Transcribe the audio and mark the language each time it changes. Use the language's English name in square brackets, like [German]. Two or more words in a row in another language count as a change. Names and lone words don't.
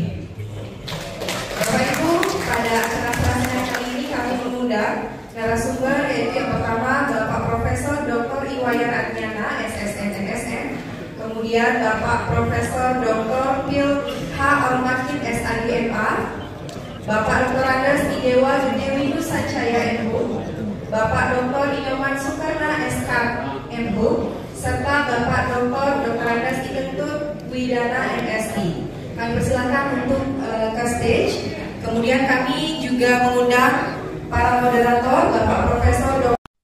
[Indonesian] Bapak Ibu, pada acara serasihan kali ini kami mengundang narasumber, yaitu yang pertama Bapak Profesor Dr. Iwayan Admiana, SSN MSN. Kemudian Bapak Profesor Dr. Pil H. Almakin SAGMA, Bapak Dr. Andes Idewa Dewi Nusancaya MHU, Bapak Dr. Inyoman Soekarna SK MHU, serta Bapak Dr. Andes Ikentut Widana MSI. Kami persilakan untuk ke stage. Kemudian kami juga mengundang para moderator, Bapak Profesor Dr.